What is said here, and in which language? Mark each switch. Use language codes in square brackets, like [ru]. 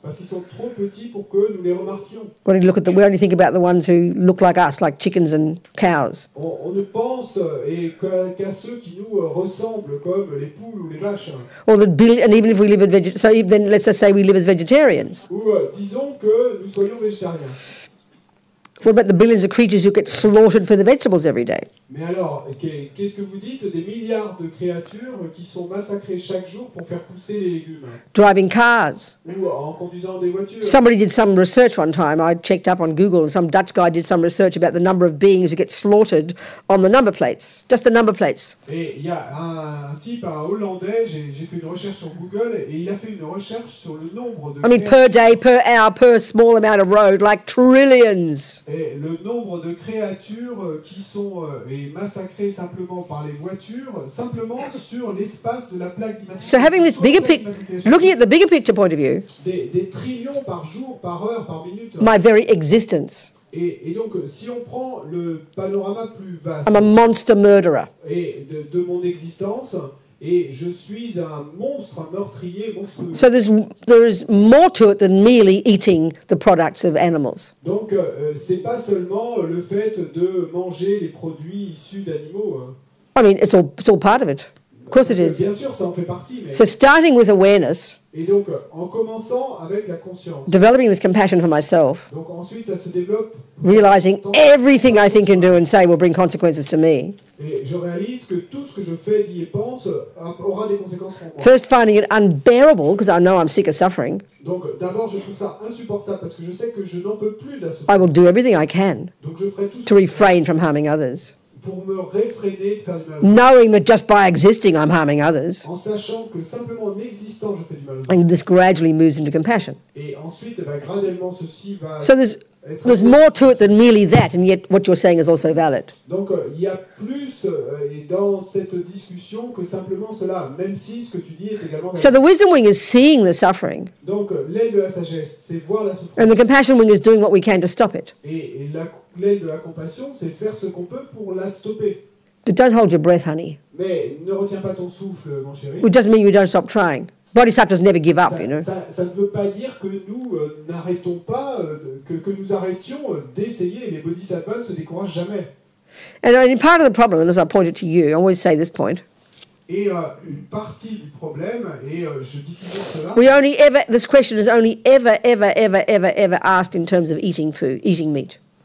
[fr] parce qu'ils sont trop petits pour que nous les remarquions. [en] We only think about the ones who look like us, like chickens and cows. [fr] On ne pense qu'à ceux qui nous ressemblent, comme les poules ou les vaches. [en] Or and even if we live then let's just say we live as vegetarians. [fr] Ou disons que nous soyons végétariens. [en] What about the billions of creatures who get slaughtered for the vegetables every day? [fr] Mais alors, qu'est-ce que vous dites des milliards de créatures qui sont massacrées chaque jour pour faire pousser les légumes? [en] Driving cars. [fr] Ou en conduisant des voitures? [en] Somebody did some research one time. I checked up on Google, and some Dutch guy did some research about the number of beings who get slaughtered on the number plates, just the number plates. [fr] Et il y a un type, un Hollandais, j'ai fait une recherche sur Google, et il a fait une recherche sur le nombre de [en] Per day, per hour, per small amount of road, like trillions. [fr] Et le nombre de créatures qui sont massacrées simplement par les voitures, simplement sur l'espace de la plaque d'immatriculation. [en] So having this looking at the bigger picture point of view, [fr] des trillions par jour, par heure, par minute. [en] my very existence, [fr] Et donc, si on prend le panorama plus vaste [en] I'm a monster murderer. [fr] et de mon existence, et je suis un monstre, un meurtrier monstrueux. [en] So there is more to it than merely eating the products of animals. [fr] Donc, c'est pas seulement le fait de manger les produits issus d'animaux. [en] I mean, it's all part of it. Of course it is. [fr] Bien sûr, ça en fait partie. Mais... [en] So starting with awareness, [fr] Et donc, en commençant avec la conscience. [en] developing this compassion for myself, [fr] Donc ensuite, ça se développe. [en] realizing everything I think and do and say will bring consequences to me. [fr] Et je réalise que tout ce que je fais, dis et pense aura des conséquences pour moi. [en] First finding it unbearable because I know I'm sick of suffering. [fr] Donc d'abord, je trouve ça insupportable parce que je sais que je n'en peux plus de la [en] I [fr] souffrance. [en] will do everything I can [fr] Donc je ferai tout [en] to refrain from harming others, [fr] pour me réfréner de faire du mal. [en] knowing that just by existing I'm harming others. [fr] En sachant que simplement en existant, je fais du mal aux autres. [en] And this gradually moves into compassion. [fr] Et ensuite, graduellement, ceci va [en] So there's There's more to it than merely that, and yet what you're saying is also valid. [fr] Donc il y a plus dans cette discussion que simplement cela, même si ce que tu dis est également valide. [en] So the wisdom wing is seeing the suffering, [fr] Donc l'aile de la sagesse, c'est voir la souffrance. [en] and the compassion wing is doing what we can to stop it. [fr] Et l'aile de la compassion, c'est faire ce qu'on peut pour la stopper. [en] But don't hold your breath, honey. [fr] Mais ne retiens pas ton souffle, mon chéri. [en] It doesn't mean you don't stop trying. Bodhisattvas never give up, you know. [fr] Ça ne veut pas dire que nous n'arrêtons pas, que nous arrêtions d'essayer. Les bodhisattvas ne se découragent jamais. [en] And in part of the problem, and as I pointed to you, I always say this point, [fr] Et une partie du problème, et je dis toujours cela, [en] this question is only ever asked in terms of eating food, eating meat.